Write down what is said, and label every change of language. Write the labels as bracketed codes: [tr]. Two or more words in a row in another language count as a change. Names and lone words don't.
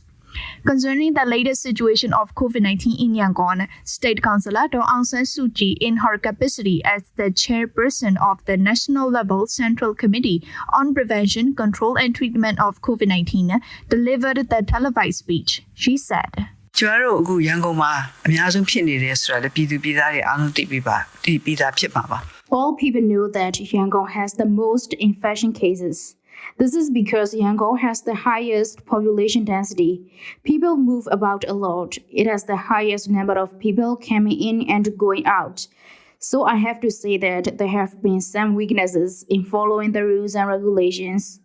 [en] Concerning the latest situation of COVID-19 in Yangon, State Counsellor Daw San Suu Kyi, in her capacity as the chairperson of the National Level Central Committee on Prevention, Control and Treatment of COVID-19, delivered the televised speech. She said, [my] ကျမတို့အခုရန်ကုန်မှာအများဆုံးဖြစ်နေတယ်ဆိုတာလေပြည်သူပြည်သားတွေအားလုံးသိပြီးသားဖြစ်ပါ [en] All people know that Yangon has the most infection cases. This is because Yangon has the highest population density. People move about a lot. It has the highest number of people coming in and going out. So I have to say that there have been some weaknesses in following the rules and regulations.